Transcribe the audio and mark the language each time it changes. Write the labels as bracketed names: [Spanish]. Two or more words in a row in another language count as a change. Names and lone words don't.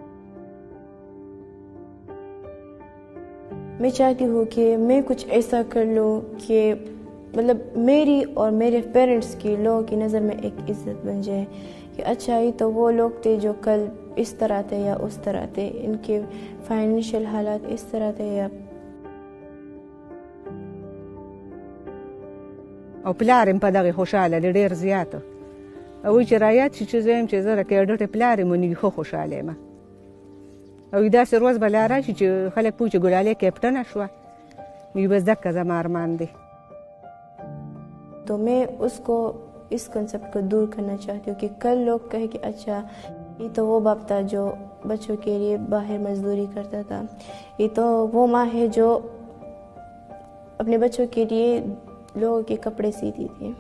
[Urdu] میں چاہتی ہوں کہ میں کچھ ایسا کر لوں کہ مطلب میری اور میرے پیرنٹس کی لوگوں کی نظر میں ایک عزت بن جائے کہ اچھا یہ تو وہ لوگ تھے جو کل اس طرح تھے یا اس طرح تھے، ان کے فائنینشل حالات اس طرح تھے یا [Pashto] او پلارم په دغه خوشاله دی ډېر زیاته. او چې رایاد شي چې زه یم چې زه د کیډټ پلار یم نو خو خوشاله یم. او داسې روز به لا راشي چې خلک پوه چې ګلالۍ کیپټنه شوه نو بس دغه زما ارمان دی. [Urdu] تو میں اس کو اس کنسیپٹ کو دور کرنا چاہتی ہوں کہ کل لوگ کہے کہ اچھا یہ تو وہ باپ تھا جو بچوں کے لیے باہر مزدوری کرتا تھا، یہ تو وہ ماں ہے جو اپنے بچوں کے لیے لوگوں کے کپڑے سیتی تھی.